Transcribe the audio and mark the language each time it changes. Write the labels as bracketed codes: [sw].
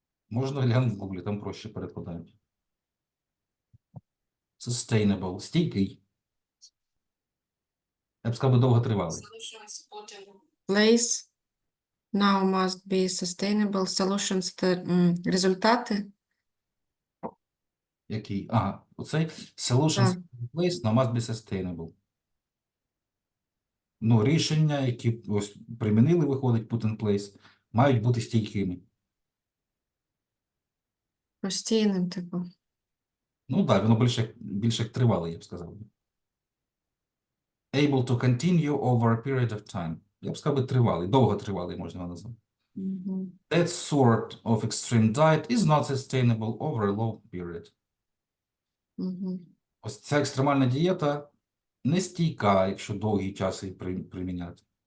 [uk] Можна глянути в Google, там проще перекладають. Sustainable. Стійкий. Я б сказав, довготривалий. [en] Place now must be sustainable solutions. [uk] Результати. Який? Ага, оцей [en] solutions in place now must be sustainable. [uk] Ну, рішення, які ось примінили, виходить, [en] put in place, [uk] мають бути стійкими. Постійним, типу. Ну, так, воно більше як тривале, я б сказав. [en] Able to continue over a period of time. [uk] Я б сказав, тривалий, довготривалий можна його назвати. [en] That sort of extreme diet is not sustainable over a long period. [uk] Ось ця екстремальна дієта не стійка, якщо довгий час її приміняти.